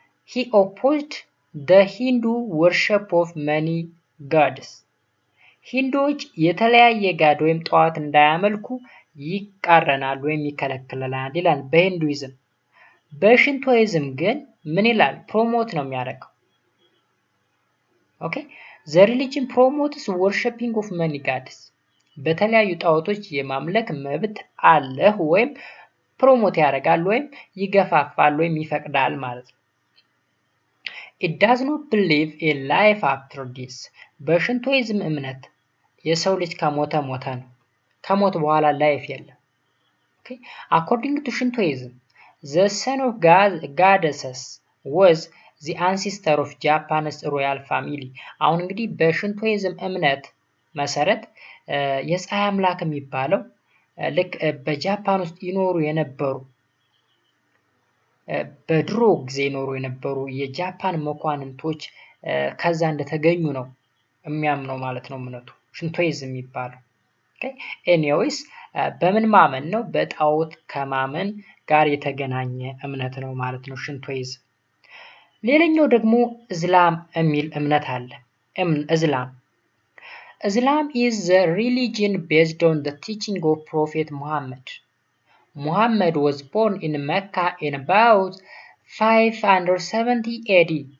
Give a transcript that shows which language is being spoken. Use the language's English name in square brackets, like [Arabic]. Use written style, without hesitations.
[English] He opposed the Hindu worship of many gods. [Amharic] ሂንዶች የተለያየ ጋድ ወይም ጣዖት እንዳያመልኩ ይቃረናል ወይም ይከለክላል ይላል በሂንዱይዝም። በሽንቶይዝም ግን ምን ይላል? ፕሮሞት ነው የሚያደርገው። ኦኬ [English] the religion promotes worshiping of many gods. [Amharic] በተለያዩ ጣዖቶች የማምለክ መብት አለህ ወይም ፕሮሞት ያደርጋል ወይም ይገፋፋል ወይም ይፈቅዳል ማለት ነው። [English] It does not believe in life after death. [Amharic] በሽንቶይዝም እምነት የሰው ልጅ ከሞተ ሞተ ነው። ከሞት በኋላ ላይፍ የለም። Okay? [English] According to Shintoism, the son of goddesses was the ancestor of Japan's royal family. [Amharic] አሁን እንግዲህ በሽንቶይዝም እምነት መሰረት የፀሐይ አምላክ የሚባለው ልክ በጃፓን ውስጥ ይኖሩ የነበሩ በድሮ ጊዜ ይኖሩ የነበሩ የጃፓን መኳንንቶች ከዛ እንደተገኙ ነው የሚያምነው ማለት ነው እምነቱ ሽንቶይዝም የሚባለው። ኤኒዌይስ በምን ማመን ነው? በጣዖት ከማመን ጋር የተገናኘ እምነት ነው ማለት ነው ሽንቶይዝም። ሌላኛው ደግሞ እስላም የሚል እምነት አለ። እስላም [English] Islam is the religion based on the teaching of Prophet Muhammad. Muhammad was born in Mecca in about 570 AD.